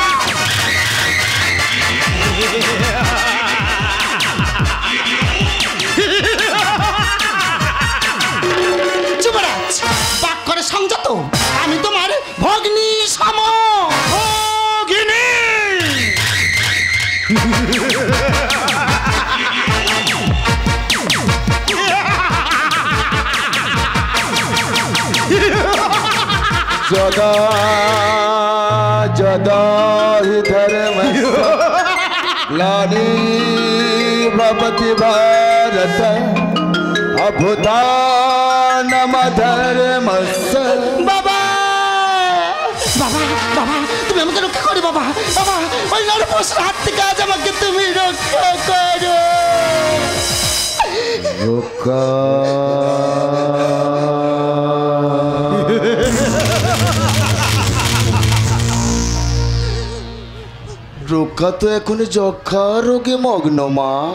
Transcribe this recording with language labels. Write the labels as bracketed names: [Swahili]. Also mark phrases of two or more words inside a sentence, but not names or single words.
[Bangla] যুবরাজ বাক করে সংযত আমি তোমার ভগ্নী সম ভগিনী [Sanskrit] जदा जदा हि धर्मस्य ग्लानिर्भवति भारत अभूतानमधर्मस्य [Bangla] বাবা বাবা বাবা তুমি আমাকে রক্ষা করো বাবা বাবা ওই নরপশুর হাত থেকে আজ আমাকে তুমি রক্ষা করো রক্ষা রক্ষা তো এখন যক্ষা রোগে মগ্ন মা